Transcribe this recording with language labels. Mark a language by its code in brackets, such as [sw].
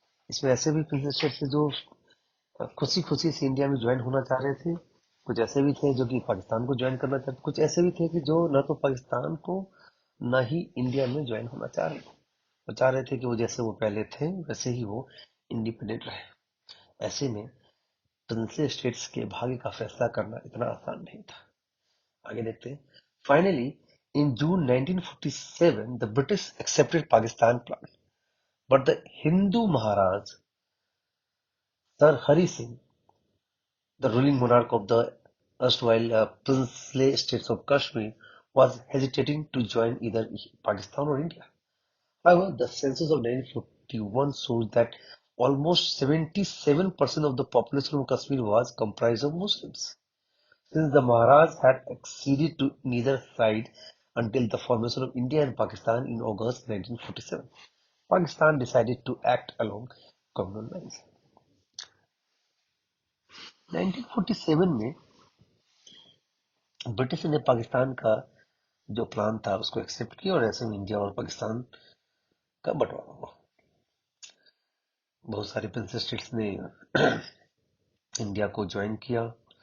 [hi] इसमें ऐसे भी प्रिंसली स्टेट थे जो खुशी खुशी से इंडिया में ज्वाइन होना चाह रहे थे, कुछ ऐसे भी थे जो कि पाकिस्तान को ज्वाइन करना चाहते, कुछ ऐसे भी थे कि जो न तो पाकिस्तान को न ही इंडिया में ज्वाइन होना चाह रहे थे। वो चाह रहे थे कि वो जैसे वो पहले थे वैसे ही वो इंडिपेंडेंट रहे। ऐसे में प्रिंसली स्टेट्स के भाग्य का फैसला करना इतना आसान नहीं था। आगे देखते हैं। [en] Finally in June 1947 the British accepted Pakistan plan, but the Hindu Maharaj sir Hari Singh, the ruling monarch of the erstwhile princely states of Kashmir, was hesitating to join either Pakistan or India. However, the census of 1941 shows that almost 77% of the population of Kashmir was comprised of Muslims. Since the Maharaj had acceded to neither side, until the formation of India and Pakistan in August 1947. Pakistan decided to act along communal lines. [hi] 1947 में British ने पाकिस्तान का जो plan था उसको accept किया और ऐसे में इंडिया और पाकिस्तान का बंटवारा हुआ। बहुत सारे प्रिंसेस स्टेट्स ने इंडिया को ज्वाइन किया।